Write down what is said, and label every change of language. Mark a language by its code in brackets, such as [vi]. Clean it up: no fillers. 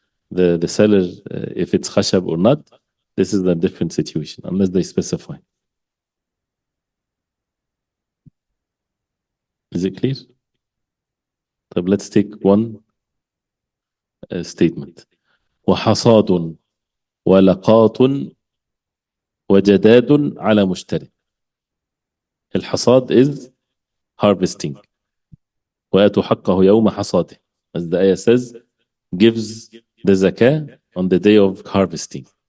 [en] The seller, if it's khashab or not, this is a different situation, unless they specify. Is it clear? So let's take one statement. [ar] وحصاد ولقاط وجداد على مشتري. [en] الحصاد is harvesting. [ar] وآتوا حقه يوم حصاده. [en] As the ayah says, gives the zakah on the day of harvesting.